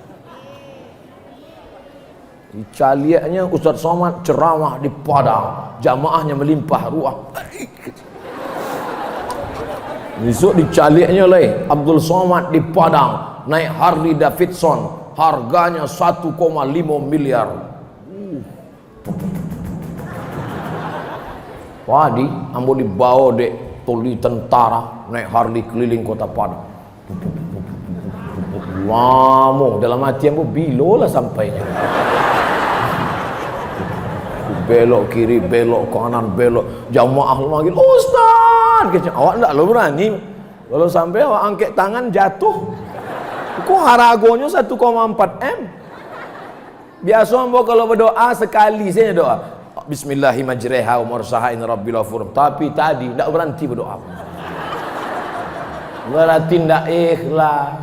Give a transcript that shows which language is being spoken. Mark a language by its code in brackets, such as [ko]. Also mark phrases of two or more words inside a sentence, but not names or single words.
[id] Caliaknya Ustaz Somad ceramah di Padang, jamaahnya melimpah ruah. Besok dicaliaknya Abdul Somad di Padang, naik Harley Davidson, harganya 1,5 miliar. Wadi, [min] ambo dibawa dek toli tentara, naik Harley keliling kota Padang. Lama dalam hati ambo bilo lah sampainya. [id] Belok kiri, belok kanan, belok. Jamaah manggil, Ustaz, awak enggak lo berani. Kalau sampai awak angkat tangan jatuh. [min] Kok haragonya 1,4 M. [id] Biasa ambo kalau berdoa sekali saja doa. [ar] Bismillahirrahmanirrahim wa mursahain rabbil ghafur. [id] Tapi tadi enggak berhenti berdoa. Berarti enggak ikhlas.